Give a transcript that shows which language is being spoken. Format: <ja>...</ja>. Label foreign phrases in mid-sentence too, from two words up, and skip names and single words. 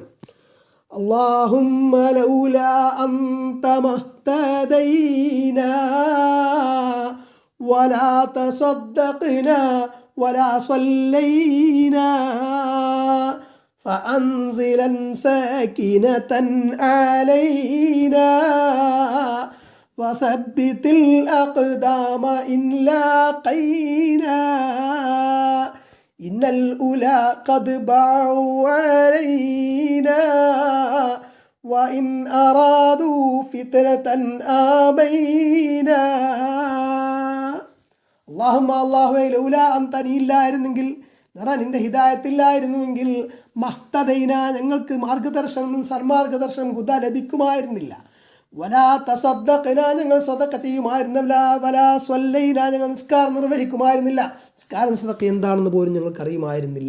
<ar>اللهم لولا أنت ما اهتدينا ولا تصدقنا ولا صلينا فأنزلن سكينة علينا وثبت الأقدام إن لاقينا إن الأولى قد باعوا علينا وإن أرادوا فتنة آبينا. اللهم الله لولا أنت</ar> <ml>ഇല്ലായിരുന്നെങ്കിൽ, നിന്റെ ഹിദായത്തില്ലായിരുന്നുവെങ്കിൽ, മഹ്തദൈന ഞങ്ങൾക്ക് മാർഗദർശനം, സന്മാർഗദർശനം ഹുദ ലഭിക്കുമായിരുന്നില്ല.</ml> <ar>ولا تصدقنا</ar> <ml>ഞങ്ങൾ സദഖ ചെയ്യുമായിരുന്നില്ല.</ml> <ar>ولا صلينا</ar> <ml>ഞങ്ങൾ നിസ്കാരം നിർവഹിക്കുമായിരുന്നില്ല. നിസ്കാരം സദഖ എന്താണെന്ന് പോലും ഞങ്ങൾക്ക് അറിയുമായിരുന്നില്ല.</ml>